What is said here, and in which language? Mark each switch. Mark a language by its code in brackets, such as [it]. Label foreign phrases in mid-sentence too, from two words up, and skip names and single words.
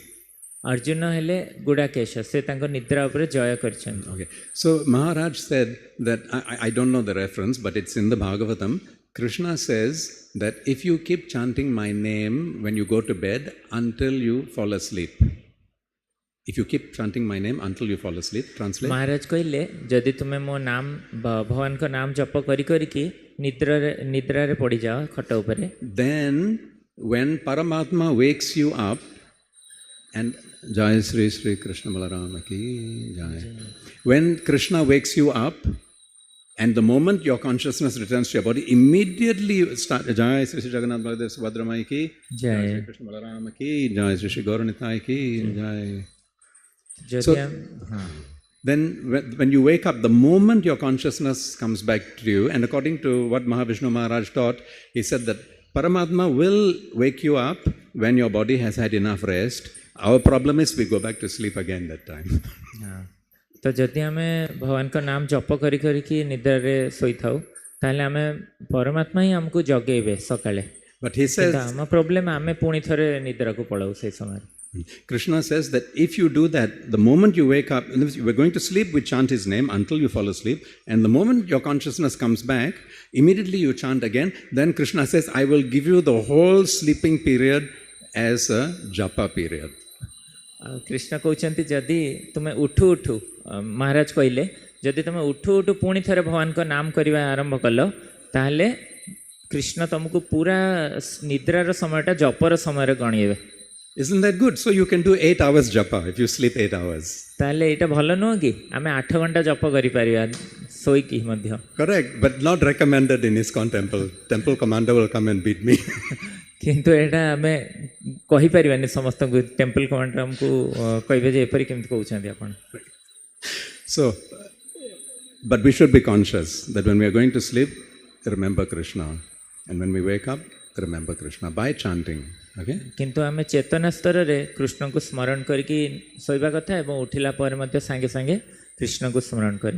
[or] ଅର୍ଜୁନ ହେଲେ ଗୁଡ଼ାକେଶ, ସେ ତାଙ୍କ ନିଦ୍ରା ଉପରେ ଜୟ କରିଛନ୍ତି. [en] Okay. So Maharaj said that, I don't know the reference, but it's in the Bhagavatam. Krishna says that if you keep chanting my name when you go to bed until you fall asleep. If you keep chanting my name until you fall asleep, translate. [or] ମହାରାଜ କହିଲେ ଯଦି ତୁମେ ମୋ ନାମ ଭଗବାନଙ୍କ ନାମ ଜପ କରି କରିକି ନିଦ୍ରାରେ ପଡ଼ିଯାଅ ଖଟ ଉପରେ. [en] Then when Paramatma wakes you up, and [hi] जय श्री श्री कृष्ण बलराम की जय. [en] When Krishna wakes you up, and the moment your consciousness returns to your body, immediately you start [hi] जय श्री श्री जगन्नाथ बलदेव सुभद्रामाई की जय, श्री कृष्ण बलराम की जय, श्री श्री गौरनिताई की जय. [en] So then when you wake up, the moment your consciousness comes back to you, and according to what Mahavishnu Maharaj taught, he said that Paramatma will wake you up when your body has had enough rest. Our problem is we go back to sleep again that time. [or] ତ ଯଦି ଆମେ ଭଗବାନଙ୍କ ନାମ ଜପ କରି କରିକି ନିଦ୍ରାରେ ଶୋଇଥାଉ ତାହେଲେ ଆମେ ପରମାତ୍ମା ହିଁ ଆମକୁ ଜଗେଇବେ ସକାଳେ. [en] But he says, [or] ଆମ ପ୍ରୋବ୍ଲେମ୍ ଆମେ ପୁଣି ଥରେ ନିଦ୍ରାକୁ ପଳାଉ ସେଇ ସମୟରେ. [en] Krishna says that if you do that, the moment you wake up, we're going to sleep, we chant his name until you fall asleep, and the moment your consciousness comes back, immediately you chant again. Then Krishna says, I will give you the whole sleeping period as a japa period. [or] କୃଷ୍ଣ କହୁଛନ୍ତି ଯଦି ତୁମେ ଉଠୁ ଉଠୁ, ମହାରାଜ କହିଲେ ଯଦି ତୁମେ ଉଠୁ ଉଠୁ ପୁଣି ଥରେ ଭଗବାନଙ୍କ ନାମ କରିବା ଆରମ୍ଭ କଲ ତାହେଲେ କୃଷ୍ଣ ତୁମକୁ ପୁରା ନିଦ୍ରାର ସମୟଟା ଜପର ସମୟରେ ଗଣିବେ. [en] Isn't that good? So you can do 8 hours japa if you sleep 8 hours. [or] ତାହେଲେ ଏଇଟା ଭଲ ନୁହଁ କି? ଆମେ 8 ଘଣ୍ଟା ଜପ କରିପାରିବା ଶୋଇକି ମଧ୍ୟ. [en] Correct, but not recommended in ISKCON temple. Temple commander will come and beat me. [or] କିନ୍ତୁ ଏଇଟା ଆମେ କହିପାରିବାନି ସମସ୍ତଙ୍କୁ. [en] temple commander [or] ଆମକୁ କହିବେ ଯେ ଏପରି କେମିତି କହୁଛନ୍ତି ଆପଣ. [en] So, but we should be conscious that when we are going to sleep, remember Krishna. And when we wake up, remember Krishna by chanting. Okay? [or] କିନ୍ତୁ ଆମେ ଚେତନା ସ୍ତରରେ କୃଷ୍ଣଙ୍କୁ ସ୍ମରଣ କରିକି ଶୋଇବା କଥା ଏବଂ ଉଠିଲା ପରେ ମଧ୍ୟ ସାଙ୍ଗେ ସାଙ୍ଗେ କୃଷ୍ଣଙ୍କୁ ସ୍ମରଣ କରିବା.